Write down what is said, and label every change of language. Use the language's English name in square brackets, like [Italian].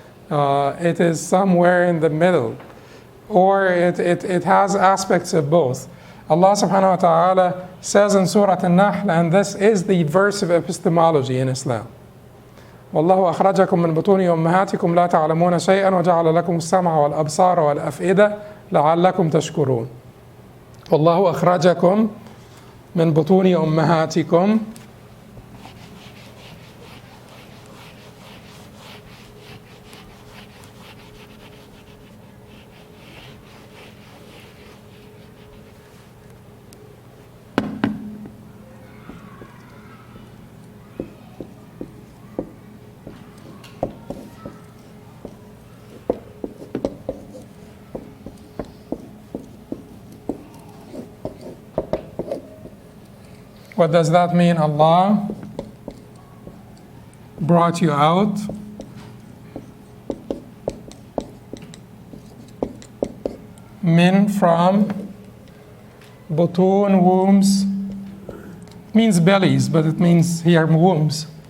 [English] It is somewhere in the middle, or it has aspects of both. Allah subhanahu wa ta'ala says in Surah An-Nahl, and this is the verse of epistemology in Islam. [Arabic] وَاللَّهُ أَخْرَجَكُم مِّن بُطُونِ أُمَّهَاتِكُمْ لَا تَعْلَمُونَ شَيْئًا وَجَعَلَ لَكُمُ السَّمْعَ وَالْأَبْصَارَ وَالْأَفْئِدَةَ لَعَلَّكُمْ تَشْكُرُونَ وَاللَّهُ أَخْرَجَكُم مِّن بُطُونِ أُمَّهَاتِكُمْ [English] What does that mean? Allah brought you out min from butun, wombs. It means bellies, but it means here wombs.